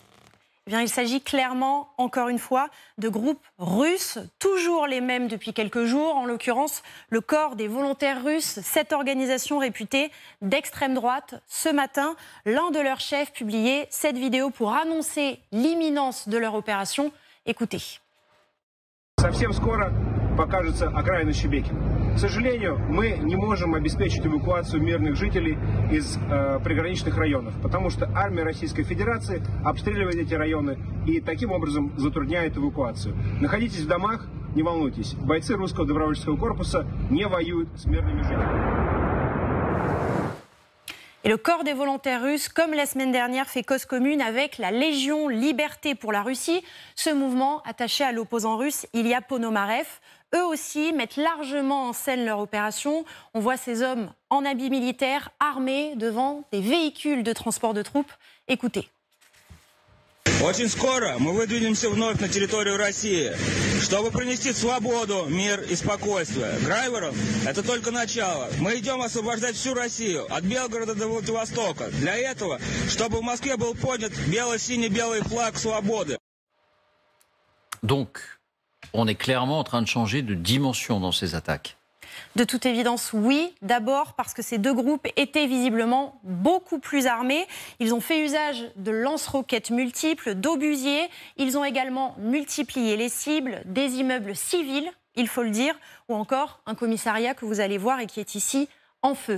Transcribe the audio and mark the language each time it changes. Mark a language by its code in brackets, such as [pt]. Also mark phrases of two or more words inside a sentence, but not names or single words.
[fr] Eh bien, il s'agit clairement, encore une fois, de groupes russes, toujours les mêmes depuis quelques jours. En l'occurrence, le corps des volontaires russes, cette organisation réputée d'extrême droite. Ce matin, l'un de leurs chefs publiait cette vidéo pour annoncer l'imminence de leur opération. Écoutez. [ru] Совсем скоро покажется окраина Шебекина. К сожалению, мы не можем обеспечить эвакуацию мирных жителей из приграничных районов, потому что армия Российской Федерации обстреливает эти районы и таким образом затрудняет эвакуацию. Находитесь в домах, не волнуйтесь. Бойцы русского добровольческого корпуса не воюют с мирными жителями. [fr] Et le corps des volontaires russes, comme la semaine dernière, fait cause commune avec la Légion Liberté pour la Russie. Ce mouvement, attaché à l'opposant russe Ilya Ponomarev, eux aussi mettent largement en scène leur opération. On voit ces hommes en habits militaires, armés, devant des véhicules de transport de troupes. Écoutez. [ru] Очень скоро мы выдвинемся вновь на территорию России, чтобы принести свободу, мир и спокойствие. Грайвору это только начало. Мы идем освобождать всю Россию, от Белгорода до Владивостока. Для этого, чтобы в Москве был поднят бело-синий-белый флаг свободы. [fr] Donc, on est clairement en train de changer de dimension dans ces attaques. De toute évidence, oui. D'abord parce que ces deux groupes étaient visiblement beaucoup plus armés. Ils ont fait usage de lance-roquettes multiples, d'obusiers. Ils ont également multiplié les cibles, des immeubles civils, il faut le dire, ou encore un commissariat que vous allez voir et qui est ici en feu.